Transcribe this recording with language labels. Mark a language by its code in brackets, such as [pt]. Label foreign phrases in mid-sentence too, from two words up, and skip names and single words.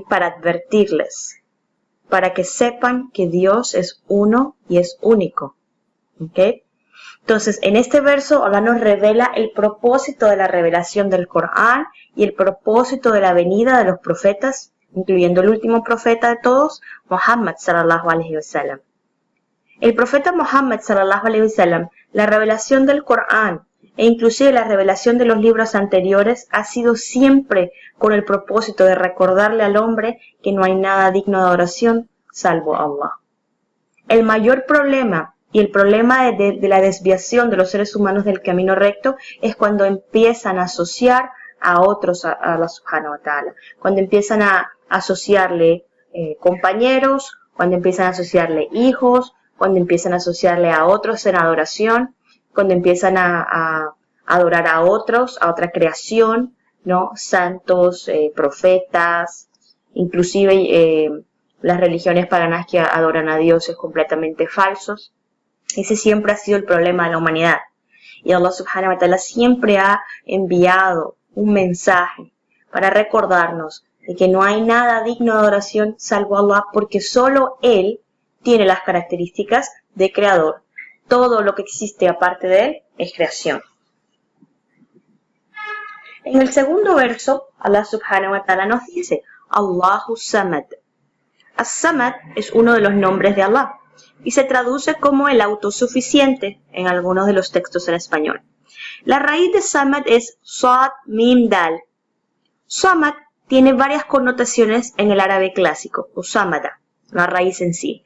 [es] Para advertirles, para que sepan que Dios es uno y es único. ¿Okay? Entonces, en este verso, Allah nos revela el propósito de la revelación del Corán y el propósito de la venida de los profetas, incluyendo el último profeta de todos, [ar] محمد صلى الله عليه وسلم. [es] El profeta Muhammad [ar] صلى الله عليه وسلم, [es] la revelación del Corán e inclusive la revelación de los libros anteriores ha sido siempre con el propósito de recordarle al hombre que no hay nada digno de adoración salvo Allah. El mayor problema y el problema de la desviación de los seres humanos del camino recto es cuando empiezan a asociar a otros a Allah [ar] سبحانه وتعالى, [es] cuando empiezan a asociarle compañeros, cuando empiezan a asociarle hijos, cuando empiezan a asociarle a otros en adoración, cuando empiezan a adorar a otros, a otra creación, ¿no? Santos, profetas, inclusive las religiones paganas que adoran a dioses completamente falsos. Ese siempre ha sido el problema de la humanidad. Y Allah [ar] سبحانه وتعالى [es] siempre ha enviado un mensaje para recordarnos de que no hay nada digno de adoración salvo Allah, porque solo Él tiene las características de creador. Todo lo que existe aparte de Él es creación. En el segundo verso, Allah [ar] سبحانه وتعالى [es] nos dice: [ar] الله صمد. [es] As-Samad es uno de los nombres de Allah y se traduce como el autosuficiente en algunos de los textos en español. La raíz de Samad es [ar] صاد ميم دال. [es] Samad tiene varias connotaciones en el árabe clásico, o Samada, la raíz en sí.